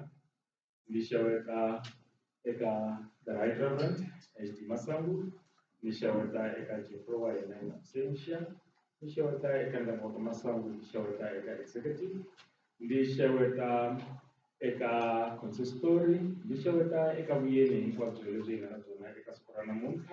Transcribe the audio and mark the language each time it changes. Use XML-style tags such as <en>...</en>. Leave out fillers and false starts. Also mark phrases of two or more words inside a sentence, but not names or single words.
<ts>Ndzi xeweta eka</ts> <en>the right reverend</en> <ts>HD Masangu, ndzi xeweta eka Jeffro wa hina</ts> <la>in absentia,</la> <ts>ndzi xeweta eka Ndhavuko Masangu, ndzi xeweta eka executive, ndzi xeweta eka consistory, ndzi xeweta eka vuyeni hinkwabyo lebyi hi nga na byona eka siku ra namuntlha.</ts>